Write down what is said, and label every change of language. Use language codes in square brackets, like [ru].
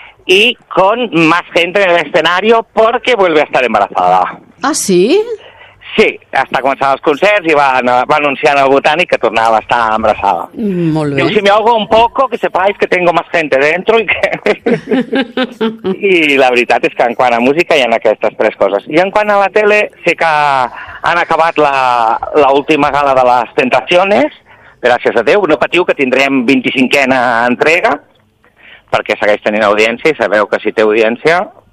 [es] I con más gente en el escenario porque vuelve a estar embarazada. Ah, sí? [ca] Sí, està començant els concerts i va anunciant al Botànic que tornava a estar embarassada. Molt bé. [es] Diu, si me ahogo un poco, que sepáis que tengo más gente dentro y que... [ca] I la veritat és que en quant a música hi ha aquestes tres coses. I en quant a la tele, sé que han acabat l'última gala de les Tentaciones, gràcies a Déu, no patiu que tindrem 25a entrega, perquè segueix tenint audiència i sabeu que si té audiència...